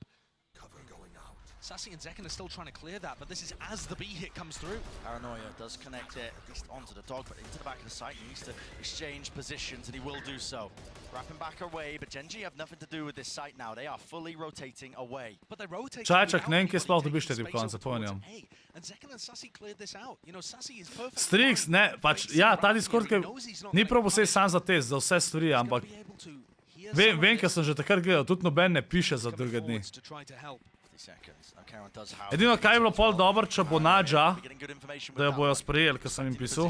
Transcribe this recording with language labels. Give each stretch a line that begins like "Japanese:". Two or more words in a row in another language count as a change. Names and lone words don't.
English: Cover going out. Sassy and Zekken are still trying to clear that, but this is as the B hit comes through. Paranoia does connect it, at least onto the dog, but into the back of the site. He needs to exchange positions, and he will do so. Wrapping back away, but Gen G have nothing to do with this site now. They are fully rotating away. But they're rotating.
Slovenian: Čajčak, ne vem, kje sploh dobiš te tipkovnice, pojnjam.
English: And Zekken and Sassy cleared this out. You know, Sassy is perfect.
Slovenian: Strix, ne, pač, ja, ta Discord, ni probo se sam za test, za vse stvari, ampak vem, ker sem že takrat gledal, tudi noben ne piše za druge dni. Edino, kaj je bilo pol dobro, če bo Nadja, da jo bojo sprejeli, ker sem jim pisal.